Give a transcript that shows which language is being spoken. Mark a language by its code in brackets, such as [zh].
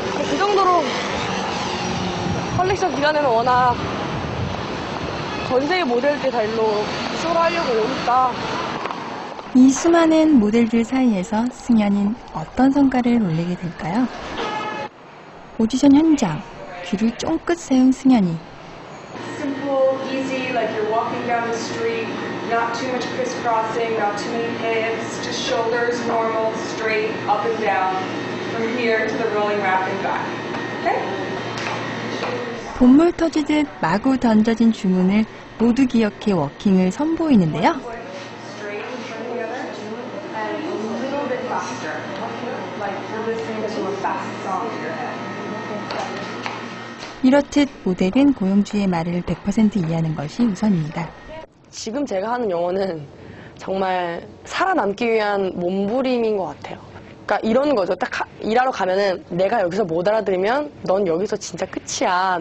[ko] 그 정도로 컬렉션 기간에는 워낙 전 세계 모델들 다 일로 쇼하려고 오니까. 이 수많은 모델들 사이에서 승연이는 어떤 성과를 올리게 될까요? 오디션 현장, 귀를 쫑긋 세운 승연이. [en] Simple, easy, like you're walking down the street, not too much crisscrossing, not too many hips, just shoulders normal, straight, up and down, from here to the rolling wrap and back. Okay? [ko] 본물 터지듯 마구 던져진 주문을 모두 기억해 워킹을 선보이는데요. [en] Straight and turn the other, and a little bit faster, like you're listening to a fast song in your head. [ko] 이렇듯 모델은 고용주의 말을 100% 이해하는 것이 우선입니다. 지금 제가 하는 영어는 정말 살아남기 위한 몸부림인 것 같아요. 그러니까 이런 거죠. 딱 일하러 가면은 내가 여기서 못 알아들으면 넌 여기서 진짜 끝이야.